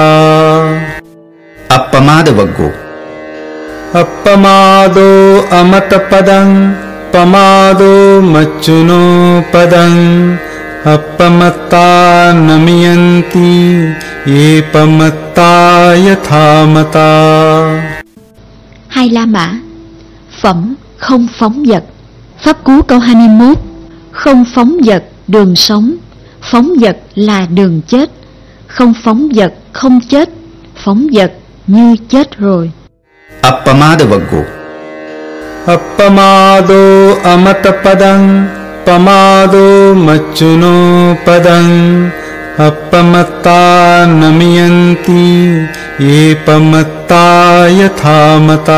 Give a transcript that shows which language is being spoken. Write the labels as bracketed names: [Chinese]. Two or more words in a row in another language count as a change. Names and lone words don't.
[Pali] अप्पमादवग्गो अपमादो अमतपदं पमादो मच्चुनो पदं अपमत्ता नमियन्ति येपमत्ता यथा मता। [Vietnamese] Hai La Mã. Phẩm không phóng dật. Pháp cú câu 21. Không phóng dật đường sống, phóng dật là đường chết. Không phóng dật không chết, phóng dật như chết rồi. [Pali] अप्पमादवग्गो अपमादो अमतपदं पमादो मच्चुनो पदं अपमत्ता नमियन्ति येपमत्ता यथा मता।